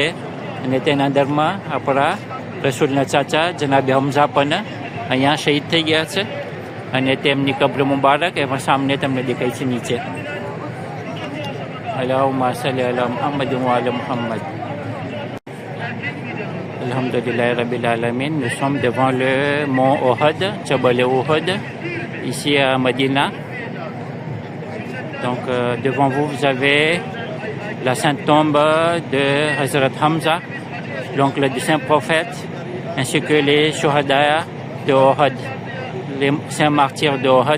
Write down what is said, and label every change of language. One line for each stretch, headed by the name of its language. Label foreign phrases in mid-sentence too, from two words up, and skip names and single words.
Gujarati: અને તેના અંદરમાં આપણા રસૂલના ચાચા જનાબે હમઝા પણ અહીંયા શહીદ થઈ ગયા છે. અને તેમની કબ્ર મુબારક એમાં સામને તમને દેખાય છે નીચે.
Arabic: اللهم صل على محمد و على محمد. الحمد لله رب العالمين.
French: Nous sommes devant le mont Ohod, Jabal Ohod, ici à Medina. Donc devant vous, vous avez la sainte tombe de Hazrat Hamza, l'oncle du saint prophète, ainsi que les shuhada de Ohod, les saints martyrs de Ohod.